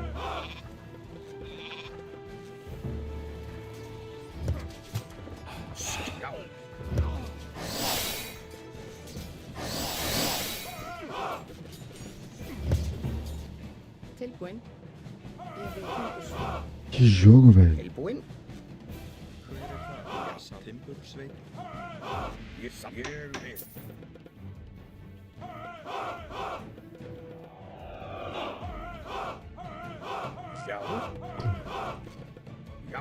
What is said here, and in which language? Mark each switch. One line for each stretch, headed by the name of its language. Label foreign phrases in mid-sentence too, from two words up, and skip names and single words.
Icelandic: Já. Tilbúin. Ég vil timbursveit.
Portuguese: Que jogo, velho.
Icelandic: Tilbúin. Timbursveit. Ég vil. Já. Já.